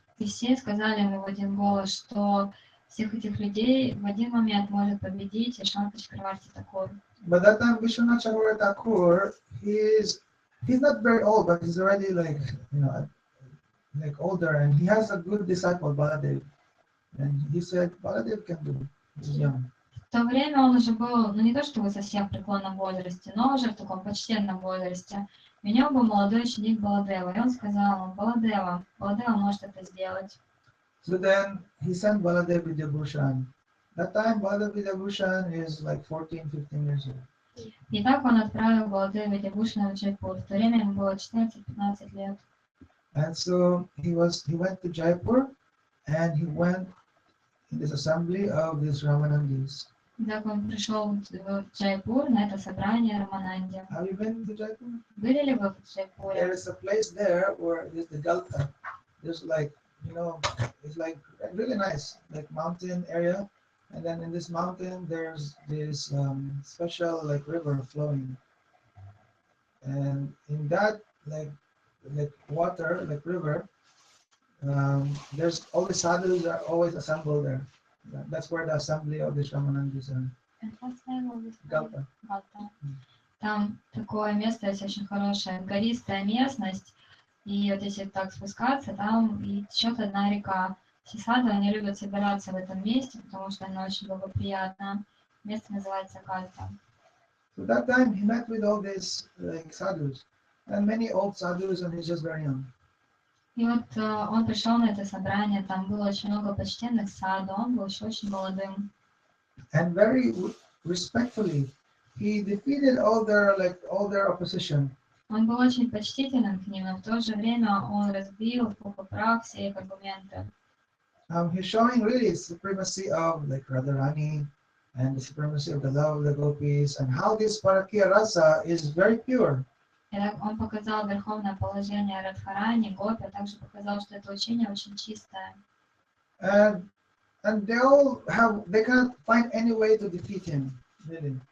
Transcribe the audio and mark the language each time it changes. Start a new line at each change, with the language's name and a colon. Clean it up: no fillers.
Russian: И все сказали ему в один голос, что всех этих людей в один момент может победить Вишванатхи Тхакур.
English: But that time, Vishwanathi Thakur, he's not very old, but he's already like older, and he has a good disciple, Baladev. And he said, Baladev can do it. He's young.
Russian: В то время он уже был, ну не то чтобы совсем в преклонном возрасте, но уже в таком почтенном возрасте. У него был молодой ученик Баладева, и он сказал ему, Баладева может это сделать.
English: So then he sent Baladev Vidyabhushan. That time Baladev Vidyabhushan is like 14-15 years old.
Russian: И так он отправил Баладева Видябушана в Джайпур. В то время ему было 14-15 лет.
English: And so he went to Jaipur, and he went in this assembly of these Ramanandis.
Russian: Так он пришел в Джайпур на это собрание Рамананди.
English: Have you been to Jaipur?
Russian: Были ли вы в
English: There
Russian: Джайпуре?
English: is a place there where there's the Delta. There's like, it's like really nice, like mountain area. And then in this mountain, there's this special like river flowing. And in that like water, like river, there's all the sadhus are always assembled there. That's where the assembly of the Shamanandis are. Delta.
Russian: Там такое место есть очень хорошее, гористая местность, и вот если так спускаться, там и течет одна река. Все сады, они любят собираться в этом месте, потому что оно очень благоприятно. Место называется Кальта.
English: So that time he met with all these like sadhus, and many old sadhus, and he's just very young.
Russian: И вот он пришел на это собрание, там было очень много почтенных саду, он был еще очень молодым.
English: And very respectfully, he defeated all their opposition.
Russian: Он был очень почтительным к ним, но в то же время он разбил в пух и прах все их аргументы.
English: He's showing really supremacy of like Radharani and the supremacy of the love of the gopis, and how this Parakya rasa is very pure.
Russian: И он показал верховное положение Радхарани, Гопи, а также показал, что это учение очень чистое.
English: And they can't find any way to defeat him, really.